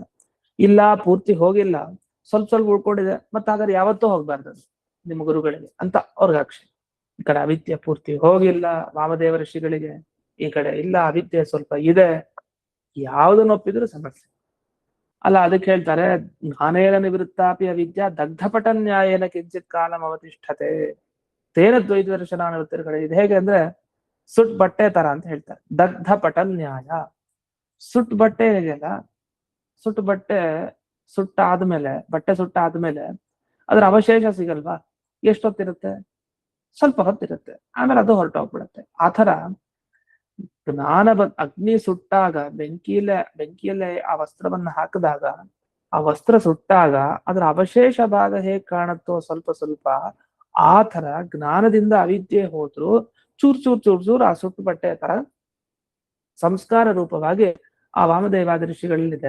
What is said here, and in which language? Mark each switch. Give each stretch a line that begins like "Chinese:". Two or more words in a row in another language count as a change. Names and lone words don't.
Kannada: ಇಲ್ಲ ಪೂರ್ತಿ ಹೋಗಿಲ್ಲ, ಸ್ವಲ್ಪ ಸ್ವಲ್ಪ ಉಳ್ಕೊಂಡಿದೆ, ಮತ್ತೆ ಹಾಗಾದ್ರೆ ಯಾವತ್ತೂ ಹೋಗ್ಬಾರ್ದು ನಿಮ್ಮ ಗುರುಗಳಿಗೆ ಅಂತ ಅವ್ರಿಗೆ ಅಕ್ಷೆ. ಈ ಕಡೆ ಅವಿದ್ಯೆ ಪೂರ್ತಿ ಹೋಗಿಲ್ಲ ವಾಮದೇವ ಋಷಿಗಳಿಗೆ, ಈ ಕಡೆ ಇಲ್ಲ ಅವಿದ್ಯೆ ಸ್ವಲ್ಪ ಇದೆ. ಯಾವ್ದನ್ನ ಒಪ್ಪಿದ್ರು ಸಮಸ್ಯೆ ಅಲ್ಲ. ಅದಕ್ಕೆ ಹೇಳ್ತಾರೆ,
Sanskrit: ಜ್ಞಾನೇನ ನಿವೃತ್ತಾಪಿ ಅವಿದ್ಯಾ ದಗ್ಧಪಟ ನ್ಯಾಯನ ಕಿಂಚಿತ್ ಕಾಲಂ ಅವತಿಷ್ಠತೆ ತೇನ ದ್ವೈತ ದರ್ಶನ ಕಡೆ.
Kannada: ಇದು ಹೇಗೆ ಅಂದ್ರೆ ಸುಟ್ ಬಟ್ಟೆ ತರ ಅಂತ ಹೇಳ್ತಾರೆ.
Sanskrit: ದಗ್ಧಪಟ ನ್ಯಾಯ,
Kannada: ಸುಟ್ ಬಟ್ಟೆ ಇದೆಯಲ್ಲ, ಸುಟ್ಟು ಬಟ್ಟೆ ಸುಟ್ಟಾದ್ಮೇಲೆ, ಬಟ್ಟೆ ಸುಟ್ಟಾದ್ಮೇಲೆ ಅದ್ರ ಅವಶೇಷ ಸಿಗಲ್ವಾ? ಎಷ್ಟೊತ್ತಿರುತ್ತೆ? ಸ್ವಲ್ಪ ಹೊತ್ತಿರುತ್ತೆ, ಆಮೇಲೆ ಅದು ಹೊರಟೋಗ್ಬಿಡುತ್ತೆ. ಆತರ ಜ್ಞಾನ ಅಗ್ನಿ ಸುಟ್ಟಾಗ, ಬೆಂಕಿಯಲ್ಲೇ ಆ ವಸ್ತ್ರವನ್ನ ಹಾಕಿದಾಗ, ಆ ವಸ್ತ್ರ ಸುಟ್ಟಾಗ ಅದರ ಅವಶೇಷ ಭಾಗ ಹೇಗ್ ಕಾಣುತ್ತೋ ಸ್ವಲ್ಪ ಸ್ವಲ್ಪ, ಆ ತರ ಜ್ಞಾನದಿಂದ ಅವಿದ್ಯೆ ಹೋದ್ರು ಚೂರ್ ಚೂರ್ ಚೂರ್ ಚೂರ್ ಆ ಸುಟ್ಟು ಬಟ್ಟೆ ತರ ಸಂಸ್ಕಾರ ರೂಪವಾಗಿ ಆ ವಾಮದೇವಾದ ಋಷಿಗಳಲ್ಲಿದೆ.